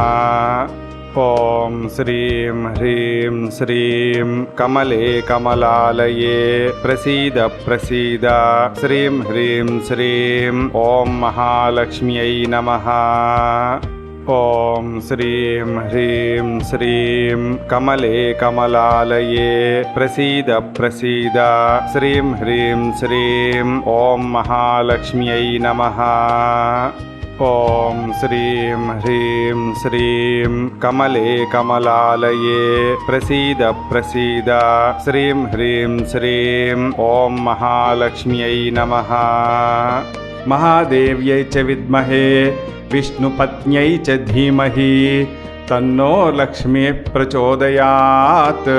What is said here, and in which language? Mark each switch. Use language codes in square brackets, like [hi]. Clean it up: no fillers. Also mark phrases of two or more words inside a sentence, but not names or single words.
[sa] ॐ श्रीं ह्रीं श्रीं कमले कमलालये प्रसीद प्रसीद श्रीं ह्रीं श्रीं ॐ महालक्ष्म्यै नमः। ॐ श्रीं ह्रीं श्रीं कमले कमलालये प्रसीद प्रसीद श्रीं ह्रीं श्रीं ॐ महालक्ष्म्यै नमः। ఓం శ్రీం హ్రీం శ్రీం కమలే కమలాలయే ప్రసీద ప్రసీద శ్రీం హ్రీం శ్రీం ఓం మహాలక్ష్మ్యై నమః. మహాదేవ్యై చ విద్మహే విష్ణుపత్న్యై చ ధీమహి తన్నో లక్ష్మీ ప్రచోదయాత్.